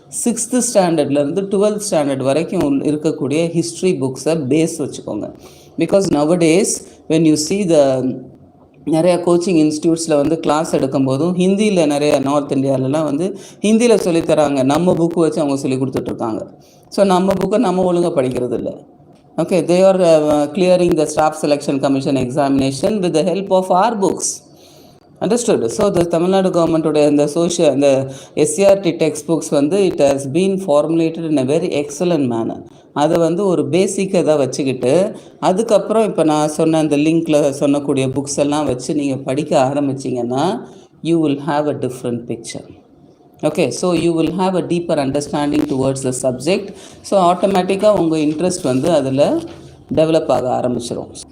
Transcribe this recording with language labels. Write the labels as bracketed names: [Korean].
[Tamil] 6th ஸ்டாண்டர்ட்லேருந்து 12th standard வரைக்கும் இருக்கக்கூடிய history புக்ஸை பேஸ் வச்சுக்கோங்க. Because [English] nowadays when you see the [Tamil] நிறையா கோச்சிங் இன்ஸ்டியூட்ஸில் வந்து கிளாஸ் எடுக்கும்போதும் ஹிந்தியில் நிறைய நார்த் இந்தியாவிலலாம் வந்து ஹிந்தியில் சொல்லித்தராங்க, நம்ம புக்கு வச்சு அவங்க சொல்லி கொடுத்துட்ருக்காங்க. ஸோ நம்ம புக்கை நம்ம ஒழுங்காக படிக்கிறது இல்லை. [English] Okay, they are clearing the staff selection commission examination with the help of our books. Understood? So the Tamil Nadu government and the SCRT textbooks வந்து it has been formulated in a very excellent manner. [Tamil] அதை வந்து ஒரு பேசிக் இதாக வச்சுக்கிட்டு அதுக்கப்புறம் இப்போ நான் சொன்ன அந்த லிங்க்கில் சொன்னக்கூடிய புக்ஸ் எல்லாம் வச்சு நீங்கள் படிக்க ஆரம்பிச்சிங்கன்னா [English] you will have a different picture. Okay, so you will have a deeper understanding towards the subject. [Tamil] So ஆட்டோமேட்டிக்காக உங்கள் இன்ட்ரெஸ்ட் வந்து அதில் டெவலப் ஆக ஆரம்பிச்சிடும்.